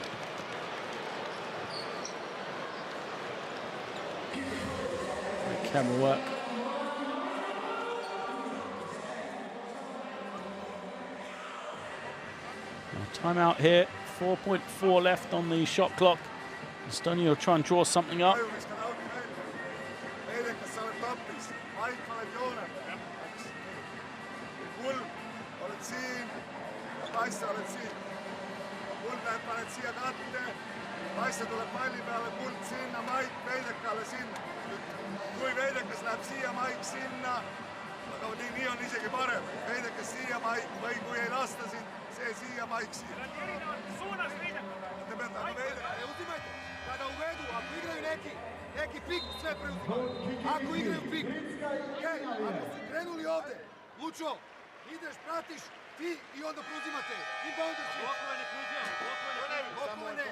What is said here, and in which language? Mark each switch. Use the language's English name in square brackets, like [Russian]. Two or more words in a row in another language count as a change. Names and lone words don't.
[English] Great camera work. Timeout here, 4.4 left on the shot clock. Estonia will try and draw something up. [Estonian] Paista tuleb palli peale, Kuld sinna, Maik Veidekale sinna. Kui Veidekas läheb siia, Maik sinna, aga nii on isegi parem. Veidekas siia, Maik, või kui ei lasta siin, see siia, Maik siia. Suunas Veidekale. Te peate aga Veidekale. [Serbian] Uzimajte, kada uvedu, ako igraju neki pik, sve preuzimaju. Ako igraju pik, okej, ako su krenuli ovde, Lučo, ideš, pratiš, ti i onda preuzimate. Inbounder svi. Blokove ne preuzimamo, blokove ne.